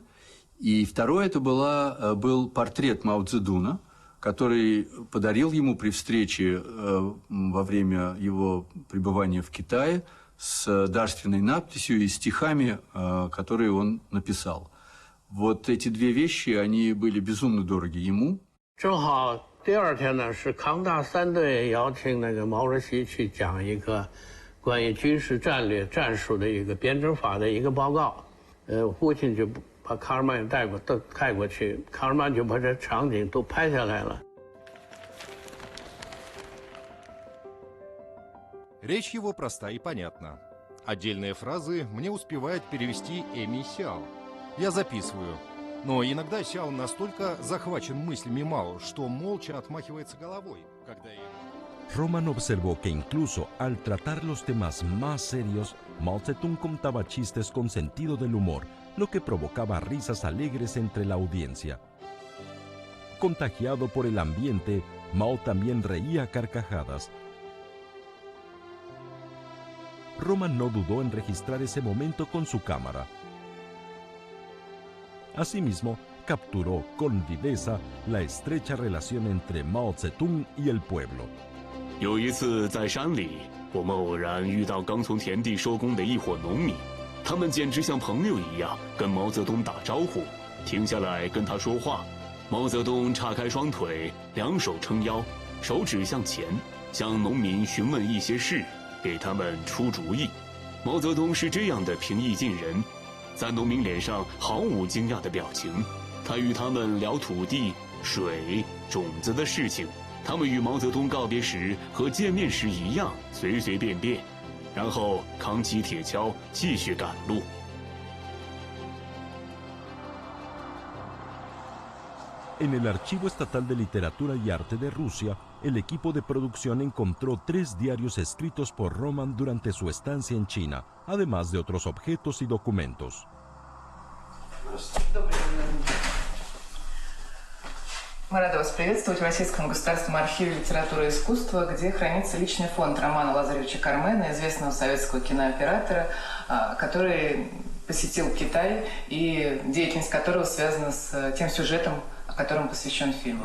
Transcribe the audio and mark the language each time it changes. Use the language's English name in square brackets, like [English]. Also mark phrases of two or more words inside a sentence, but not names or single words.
[Russian] И второе, это был портрет Мао Цзэдуна, который подарил ему при встрече во время его пребывания в Китае с дарственной надписью и стихами, которые он написал. Вот эти 2 вещи, они были безумно дороги ему. [Chinese] 正好第2天呢，是康大3队邀请那个毛主席去讲一个关于军事战略战术的一个编征法的一个报告。父亲就把卡尔曼带过去，卡尔曼就把这场景都拍下来了。 [Russian] Речь его проста и понятна. Отдельные фразы мне успевает перевести Эми Сяо. Я записываю. Но иногда Сяо настолько захвачен мыслями Мао, что молча отмахивается головой, когда я... [Spanish] Roman observó que incluso al tratar los temas más serios, Mao Zedong contaba chistes con sentido del humor, lo que provocaba risas alegres entre la audiencia. Contagiado por el ambiente, Mao también reía a carcajadas. Roman no dudó en registrar ese momento con su cámara. Asimismo, capturó con viveza la estrecha relación entre Mao Zedong y el pueblo. [Chinese] 有一次在山里，我们偶然遇到刚从田地收工的一伙农民， 他们简直像朋友一样跟毛泽东打招呼，停下来跟他说话。毛泽东叉开双腿，两手撑腰，手指向前，向农民询问一些事，给他们出主意。毛泽东是这样的平易近人，在农民脸上毫无惊讶的表情。他与他们聊土地、水、种子的事情。他们与毛泽东告别时和见面时一样，随随便便，然后扛起铁锹继续赶路。 [Spanish] En el Archivo Estatal de Literatura y Arte de Rusia, el equipo de producción encontró 3 diarios escritos por Roman durante su estancia en China, además de otros objetos y documentos. [Russian] Мы рады вас приветствовать в Российском государственном архиве литературы и искусства, где хранится личный фонд Романа Лазаревича Кармена, известного советского кинооператора, который посетил Китай и деятельность которого связана с тем сюжетом, которому посвящен фильм.